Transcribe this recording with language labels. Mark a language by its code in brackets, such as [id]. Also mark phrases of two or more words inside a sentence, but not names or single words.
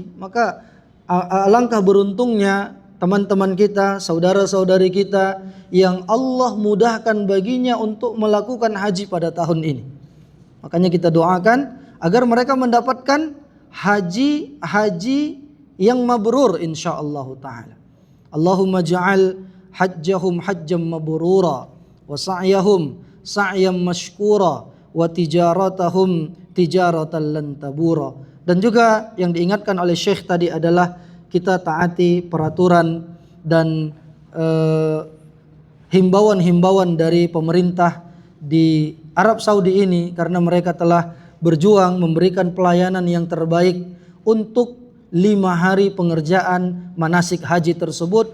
[id] Maka alangkah beruntungnya teman-teman kita, saudara-saudari kita yang Allah mudahkan baginya untuk melakukan haji pada tahun ini. Makanya kita doakan agar mereka mendapatkan haji yang mabrur [ar] إن شاء الله تعالى. اللهم اجعل حجهم حجا مبرورا وسعيهم سعيا مشكورا وتجارتهم تجارة لن تبور. [id] Dan juga yang diingatkan oleh Syekh tadi adalah kita taati peraturan dan himbauan-himbauan dari pemerintah di Arab Saudi ini, karena mereka telah berjuang memberikan pelayanan yang terbaik untuk 5 hari pengerjaan manasik haji tersebut.